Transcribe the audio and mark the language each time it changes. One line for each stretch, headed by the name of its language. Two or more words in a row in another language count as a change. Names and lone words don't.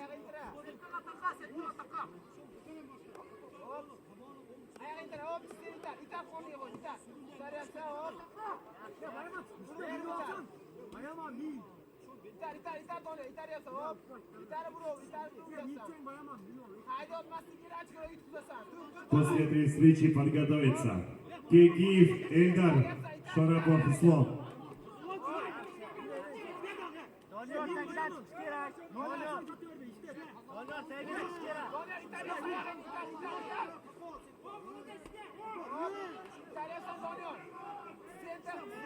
Uzbek: Oyog'ini itira, hop, itar qo'lga qo'y, itar. Itaryapsan, hop. İtar Doniyor, itaryapsan, hop. İtarib uravyapsan. Hayda o'tmaslik kerak, ochko'ra yutqizasan.
Russian: После этой встречи подготовиться. Кекиев Эльдар, Шарапов Ислам.
Uzbek: Doniyor tekrar chiqish kerak. Doniyor tekrar chiqish kerak. Doniyor itaryapsan, itaryapsan Doniyor. Center.